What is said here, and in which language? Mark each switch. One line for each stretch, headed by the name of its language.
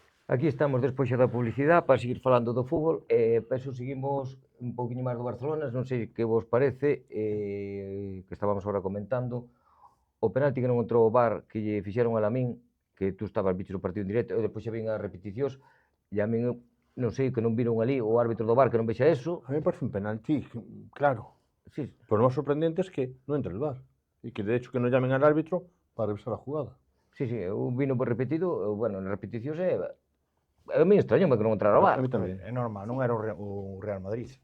Galician: Aquí estamos despois xa da publicidade para seguir falando do fútbol e penso seguimos un pouquiño máis do Barcelona, non sei que vos parece, que estábamos agora comentando, o penalti que non entrou o VAR que lle fixeron a Lamín, que tú estabas bicho no partido en directo, e depois xa vin as repeticións, e a min non sei, que non viron ali o árbitro do VAR que non vexa eso.
Spanish: A mí me parece un penalti, claro. Sí. Pero lo más sorprendente es que no entra el VAR. Y que de hecho que no llamen al árbitro para revisar la jugada.
Galician: Sí, eu vino por repetido, bueno, nas repeticións a mí extraño que non entrara o VAR. A mí tamén. É normal, non era o Real Madrid.